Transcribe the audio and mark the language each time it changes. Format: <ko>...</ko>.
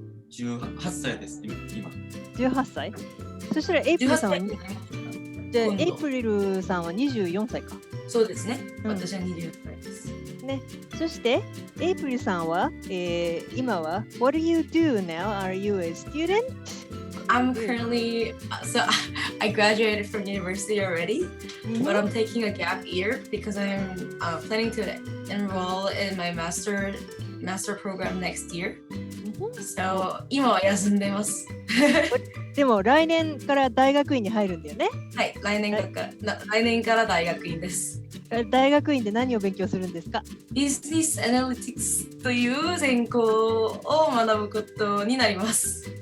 <ja>？18歳です今。 18歳？そしたらエイプリルさんはじゃあエイプリルさんは24歳か。そうですね。私は24歳です。ね。そしてエイプリルさんは、今は</ja> <en>What do you do now? Are you a student? I'm currently so I graduated from university already, but I'm taking a gap year because I'm planning to enroll in my master program next year.</en> <ja>So 今は休んでます。でも来年から大学院に入るんだよね。はい、来年から大学院です。大学院で何を勉強するんですか？ビジネスアナリティクスという専攻を学ぶことになります。</ja>